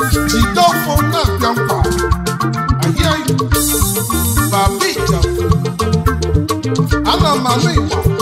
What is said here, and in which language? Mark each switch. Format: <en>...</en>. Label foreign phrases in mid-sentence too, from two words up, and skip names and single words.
<ig>Jide ọfọ na-abịa nkwa.</ig> <en>I hear you. Babi Jafo.</en> <ig>Ana m anụ ịgba.</ig>